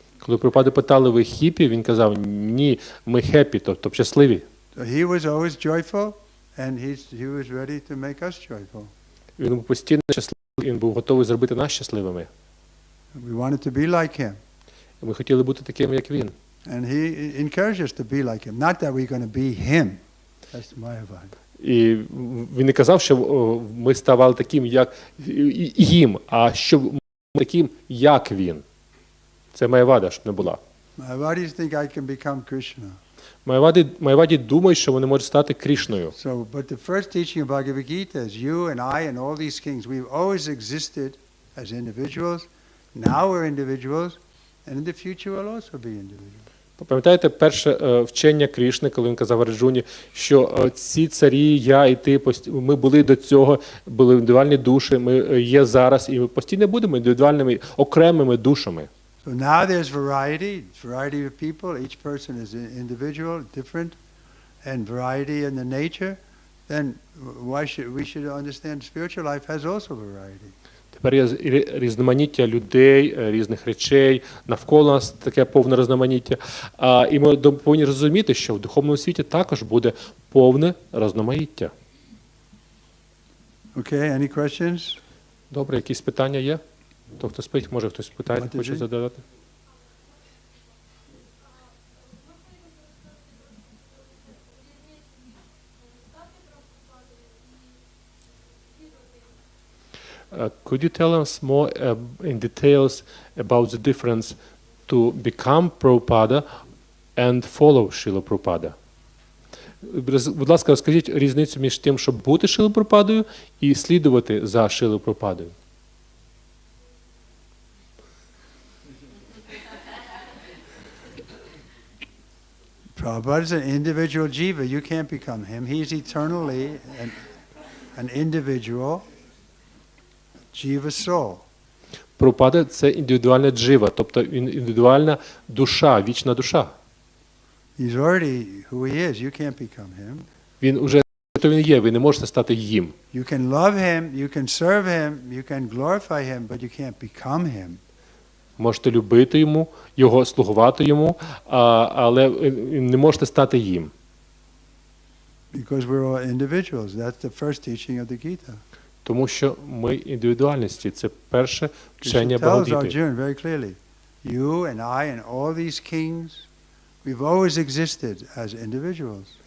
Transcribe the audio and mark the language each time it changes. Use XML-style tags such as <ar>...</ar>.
<uk>Коли Прабхупаду питали, ви хіпі, він казав, ні, ми хеппі, тобто щасливі.</uk> <en>So he was always joyful, and he was ready to make us joyful.</en> <uk>Він був постійно щасливий, він був готовий зробити нас щасливими.</uk> <en>We wanted to be like him.</en> <uk>І ми хотіли бути такими, як він.</uk> <en>And he encouraged us to be like him. Not that we're going to be him. That's my advice.</en> <uk>І він не казав, що ми ставали таким, як їм, а щоб ми таким, як він. Це Майявада, щоб не була.</uk> <en>Mayavadis think I can become Krishna.</en> <uk>Майяваді думають, що вони можуть стати Крішною.</uk> <en>So, but the first teaching of Bhagavad Gita is you and I and all these kings, we've always existed as individuals. Now we're individuals, and in the future we'll also be individuals.</en> <uk>Пам'ятаєте перше вчення Крішни, коли він казав Арджуні, що ці царі, я і ти, ми були до цього, були індивідуальні душі, ми є зараз, і ми постійно будемо індивідуальними, окремими душами.</uk> <en>So now there's variety of people. Each person is an individual, different, and variety in the nature. Then we should understand spiritual life has also variety.</en> <uk>Тепер є різноманіття людей, різних речей, навколо нас таке повне різноманіття. І ми повинні розуміти, що в духовному світі також буде повне різноманіття.</uk> <en>Okay, any questions?</en> <uk>Добре, якісь питання є? То хто спить, може хтось питає, хоче задавати?</uk> <en>Could you tell us more in details about the difference to become Prabhupada and follow Шрила Прабхупада?</en> <uk>Будь ласка, розкажіть різницю між тим, щоб бути Шрилою Прабхупадою і слідувати за Шрилою Прабхупадою.</uk> <en>Prabhupada is an individual jiva. You can't become him. He's eternally an individual jiva soul.</en> <uk>Прабхупада – це індивідуальна джива, тобто індивідуальна душа, вічна душа.</uk> <en>He's already who he is. You can't become him.</en> <uk>Він уже хто він є, ви не можете стати їм.</uk> <en>You can love him, you can serve him, you can glorify him, but you can't become him.</en> <uk>Можете любити йому, його слугувати йому, але не можете стати їм.</uk> <en>Because we're all individuals. That's the first teaching of the Gita.</en> <uk>Тому що ми індивідуальності. Це перше вчення</uk> <en>Krishna tells</en> <uk>Бхагавад-гіти.</uk> <en>Arjuna very clearly, you and I and all these kings, we've always existed as individuals.</en>